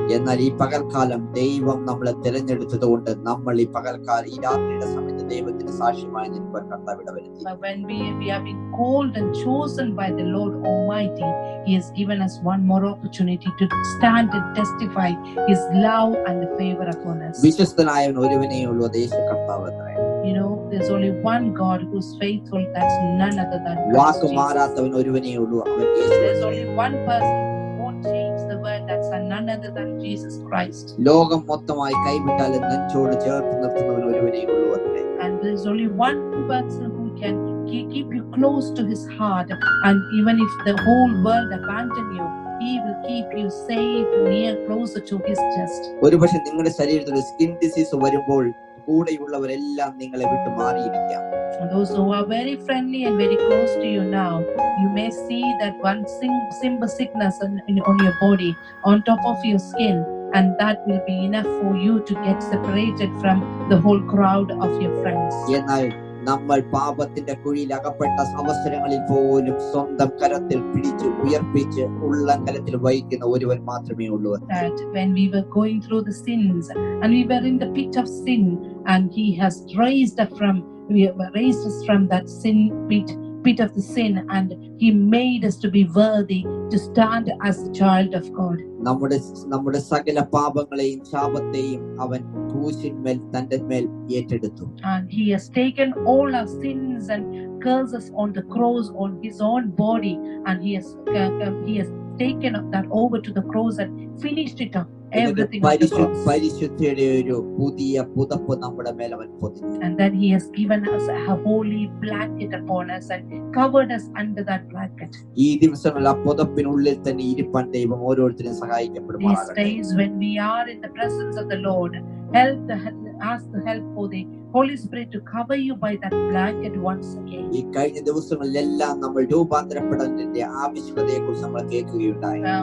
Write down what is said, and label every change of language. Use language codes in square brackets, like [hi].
[ml] എന്നാൽ ഈ പകൽക്കാലം ദൈവം നമ്മളെ തിരഞ്ഞെടുത്തതുകൊണ്ട് നമ്മൾ ഈ പകൽക്കാലം ഈ രാത്രിയുടെ സമയത്ത് ദൈവത്തിന് സാക്ഷ്യമായി നിൽക്കാൻ കർത്താവ് ഇടവരുത്തി. [en] But when we have been called and chosen by the Lord Almighty, he has given us one more opportunity to stand and testify his love and the favor upon us. [ml] വിശ്വസ്തനായവൻ ഒരുവനേ ഉള്ളൂ, അത് യേശു കർത്താവ് അത്രേ. [en] You know, there's only one God who's faithful, that's none other than Christ [ml] walk [en] Jesus. [ml] മാറാത്തവൻ ഒരുവനേ ഉള്ളൂ, അവൻ യേശു. [en] There's only one person who won't change the word, that's none other than Jesus Christ. [ml] ലോകം മൊത്തമായി കൈവിട്ടാലും നെഞ്ചോട് ചേർത്ത് നിർത്തുന്നവൻ ഒരുവനേ ഉള്ളൂ അത്രേ. [en] And there's only one person who can keep you close to his heart, and even if the whole world abandon you, he will keep you safe, near, closer to his chest. [ml] ഒരുപക്ഷെ നിങ്ങളുടെ ശരീരത്തിൽ [en] skin disease [ml] വരുമ്പോൾ കൂടെയുള്ളവരെല്ലാം നിങ്ങളെ വിട്ടു മാറിയിരിക്കാം. [en] Those who are very friendly and very close to you now, you may see that one simple sickness on your body, on top of your skin, and that will be enough for you to get separated from the whole crowd of your friends. [ml] എന്നാൽ നമ്മൾ പാപത്തിന്റെ കുഴിയിൽ അകപ്പെട്ട അവസരങ്ങളിൽ പോലും സ്വന്തം കരത്തിൽ പിടിച്ച് ഉയർപ്പിച്ച് ഉള്ളങ്കലത്തിൽ വഹിക്കുന്ന ഒരുവൻ മാത്രമേ ഉള്ളൂ. [en] That when we were going through the sins and we were in the pit of sin, and he has raised us from that sin pit of the sin, and he made us to be worthy to stand as a child of God. [ml] നമ്മുടെ സകല പാപങ്ങളെയും ശാപത്തെയും അവൻ ക്രൂശിന്മേൽ തന്റെ മേൽ ഏറ്റെടുത്തു. [en] And he has taken all our sins and curses on the cross on his own body, and he has taken that over to the cross and finished it up. Everything on the cross. [ml] പരിശുദ്ധിയുടെ ഒരു പുതിയ പുതപ്പ് നമ്മുടെ മേൽ അവൻ പൊതിഞ്ഞു. [en] And then he has given us a holy blanket upon us and covered us under that blanket. [ml] ഈ ദിവസങ്ങളിൽ ആ പുതപ്പിനുള്ളിൽ തന്നെ ഇരിപ്പാൻ ദൈവം ഓരോരുത്തരെയും സഹായിക്കപ്പെടുമാറാകട്ടെ. [en] These days when we are in the presence of the Lord, help ask the help for the Holy Spirit to cover you by that blanket once again. [ml] ഈ കഴിഞ്ഞ ദിവസങ്ങളിലെല്ലാം നമ്മൾ രൂപാന്തരപ്പെടലിന്റെ ആവശ്യകതയെ കുറിച്ച് നമ്മൾ കേൾക്കുകയുണ്ടായി.